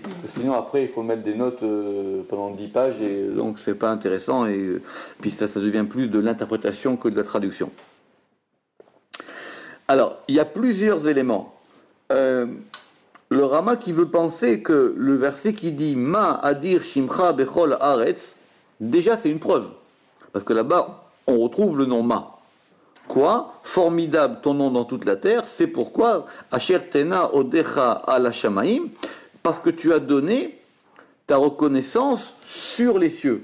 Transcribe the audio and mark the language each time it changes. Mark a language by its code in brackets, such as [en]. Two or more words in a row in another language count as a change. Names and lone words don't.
[fr] Parce que sinon après il faut mettre des notes pendant 10 pages et donc c'est pas intéressant et puis ça devient plus de l'interprétation que de la traduction. Alors, il y a plusieurs éléments. Le Rama qui veut penser que le verset qui dit [he] Ma adir shimcha bechol haaretz, [fr] déjà c'est une preuve. Parce que là-bas, on retrouve le nom Ma. Quoi? Formidable ton nom dans toute la terre, c'est pourquoi [he] Asher tena odecha ala shamaim, [fr] parce que tu as donné ta reconnaissance sur les cieux.